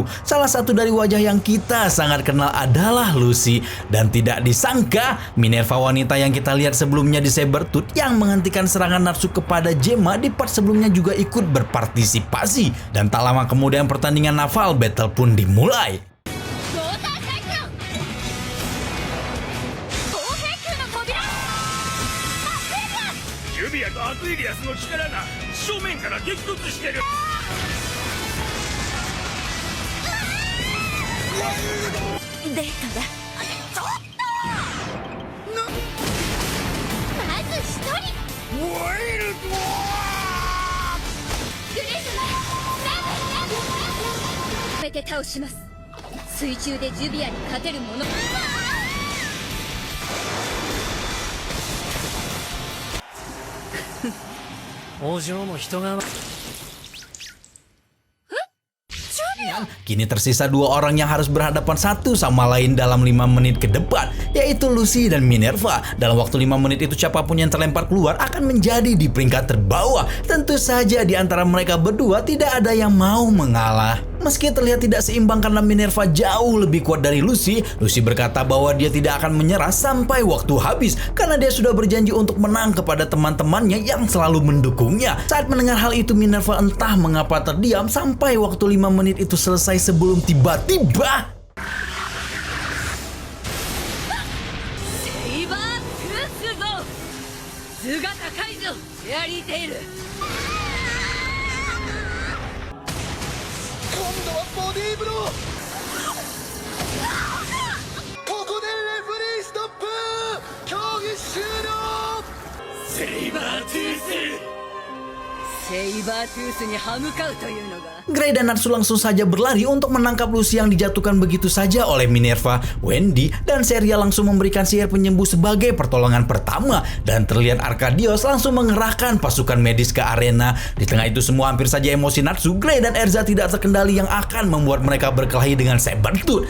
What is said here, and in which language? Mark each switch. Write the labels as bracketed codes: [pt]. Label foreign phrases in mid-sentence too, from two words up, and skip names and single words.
[id] Salah satu dari wajah yang kita sangat kenal adalah Lucy. Dan tidak disangka, Minerva wanita yang kita lihat sebelumnya di Sabertooth yang menghentikan serangan Natsu kepada Gemma di part sebelumnya juga ikut berpartisipasi. Dan tak lama kemudian pertandingan Naval Battle pun dimulai. [ja] アクエリアスの力が正面から激突してる。データだ。ちょっとまず一人。ワイルドグレース止めて倒します。水中でジュビアに勝てるもの。お嬢も人が [id] Kini tersisa dua orang yang harus berhadapan satu sama lain dalam 5 menit ke depan, yaitu Lucy dan Minerva. Dalam waktu 5 menit itu siapapun yang terlempar keluar akan menjadi di peringkat terbawah. Tentu saja di antara mereka berdua tidak ada yang mau mengalah. Meski terlihat tidak seimbang karena Minerva jauh lebih kuat dari Lucy, Lucy berkata bahwa dia tidak akan menyerah sampai waktu habis karena dia sudah berjanji untuk menang kepada teman-temannya yang selalu mendukungnya. Saat mendengar hal itu, Minerva entah mengapa terdiam sampai waktu 5 menit itu selesai sebelum tiba-tiba [ja] 今度はボディーブロー。ここでレフェリーストップ。競技終了。セイバートゥース。セイバートゥースに歯向かうというのが。 [id] Gray dan Natsu langsung saja berlari untuk menangkap Lucy yang dijatuhkan begitu saja oleh Minerva. Wendy dan Seria langsung memberikan sihir penyembuh sebagai pertolongan pertama. Dan terlihat Arkadios langsung mengerahkan pasukan medis ke arena. Di tengah itu semua hampir saja emosi Natsu, Gray dan Erza tidak terkendali yang akan membuat mereka berkelahi dengan Sabertooth.